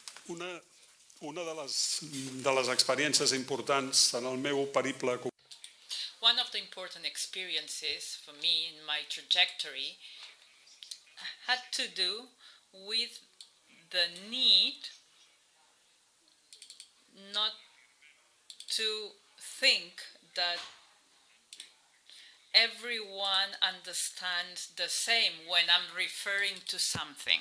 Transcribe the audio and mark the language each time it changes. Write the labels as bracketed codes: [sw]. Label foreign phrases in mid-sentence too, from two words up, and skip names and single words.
[ca] Una de les experiències importants en el meu periple. [en] One of the important experiences for me in my trajectory had to do with the need not to think that everyone understands the same when I'm referring to something.